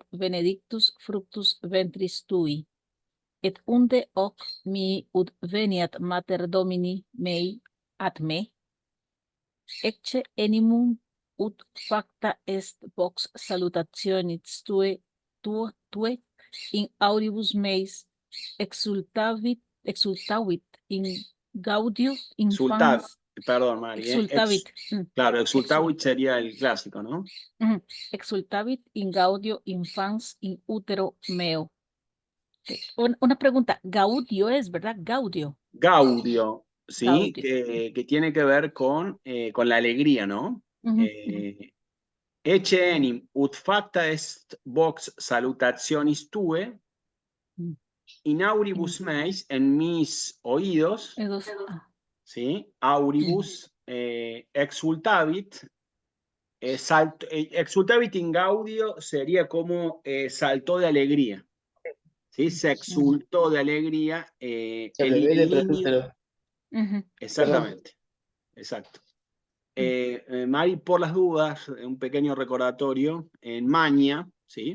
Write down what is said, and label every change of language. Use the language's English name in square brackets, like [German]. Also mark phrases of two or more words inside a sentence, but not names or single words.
[Latin] benedictus fructus ventris tui, et unde hoc mi ut veniat mater Domini mei ad me, ecce animum ut facta est vox salutationis tue in auribus meis exultavit in gaudio infans [Spanish] Perdón, Mari. [Latin] exultavit [Spanish] Claro, exultavit sería el clásico, ¿no? [Latin] exultavit in gaudio infans in utero meo. [Spanish] Una pregunta, gaudio es, ¿verdad? Gaudio. Gaudio, ¿sí? Gaudio. Que tiene que ver con la alegría, ¿no? [Latin] Ecce enim ut facta est vox salutationis tue, in auribus meis, [Spanish] en mis oídos, ¿sí? [Latin] Auribus exultavit, exultavit in gaudio [Spanish] sería como saltó de alegría, ¿sí? Se exultó de alegría se el le niño. Exactamente, exacto. Mari, por las dudas, un pequeño recordatorio, en Maña, ¿sí?